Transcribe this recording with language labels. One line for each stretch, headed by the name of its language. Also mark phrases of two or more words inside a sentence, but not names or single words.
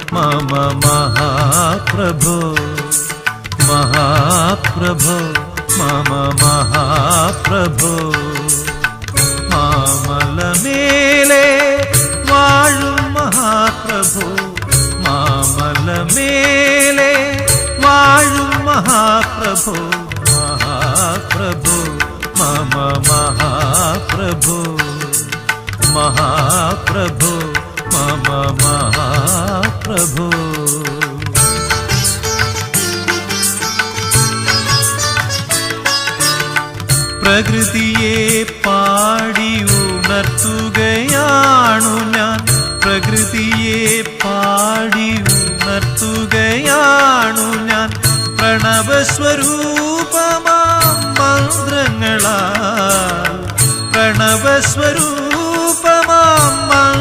Sanskrit: मम महाप्रभो महाप्रभो मम महाप्रभो
Malayalam: മാമലമേലെ വാഴും
Sanskrit: महाप्रभो
Malayalam: മാമലമേലെ വാഴും
Sanskrit: महाप्रभो महाप्रभो मम महाप्रभो महाप्रभो मम महाप्रभो
Malayalam: പ്രകൃതിയെ പാടി ഉണർത്തുകയാണു ഞാൻ പ്രകൃതിയെ പാടി ഉണർത്തുകയാണു ഞാൻ പ്രണവസ്വരൂപമാം മന്ത്രങ്ങളാൽ പ്രണവസ്വരൂപമാം